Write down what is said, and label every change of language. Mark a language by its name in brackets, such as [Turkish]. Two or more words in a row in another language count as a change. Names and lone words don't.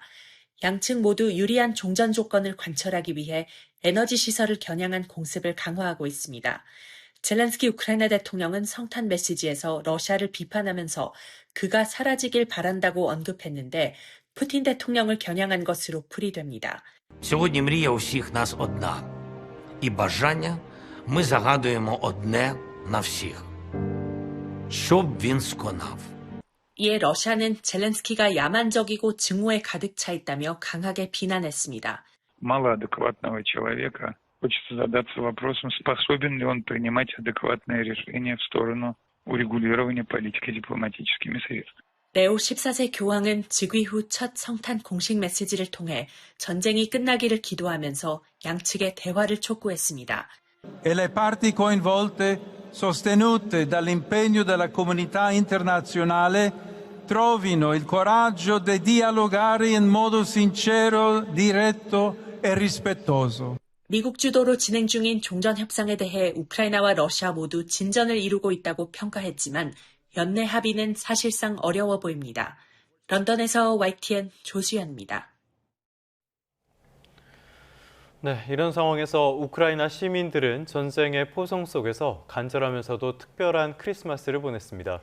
[Korean] 양측 모두 유리한 종전 조건을 관철하기 위해 에너지 시설을 겨냥한 공습을 강화하고 있습니다. 젤렌스키 우크라이나 대통령은 성탄 메시지에서 러시아를 비판하면서 그가 사라지길 바란다고 언급했는데 푸틴 대통령을 겨냥한 것으로 풀이됩니다. [Ukrainian] Сьогодні мрія усіх нас одна. І бажання ми загадуємо одне на всіх. Щоб він сконав. [Korean] 이에 러시아는 젤렌스키가 야만적이고 증오에 가득 차 있다며 강하게 비난했습니다. [Russian] Мало адекватного человека. Хочется задаться вопросом, способен ли он принимать адекватные решения в сторону урегулирования политики дипломатическими средствами. [Korean] 레오 14세 교황은 즉위 후 첫 성탄 공식 메시지를 통해 전쟁이 끝나기를 기도하면서 양측의 대화를 촉구했습니다. [Italian] E le parti coinvolte, sostenute dall'impegno della comunità internazionale, trovino il coraggio di dialogare in modo sincero, diretto e rispettoso. [Korean] 미국 주도로 진행 중인 종전 협상에 대해 우크라이나와 러시아 모두 진전을 이루고 있다고 평가했지만 연내 합의는 사실상 어려워 보입니다. 런던에서 YTN 조수연입니다. 네, 이런 상황에서 우크라이나 시민들은 전쟁의 포성 속에서 간절하면서도 특별한 크리스마스를 보냈습니다.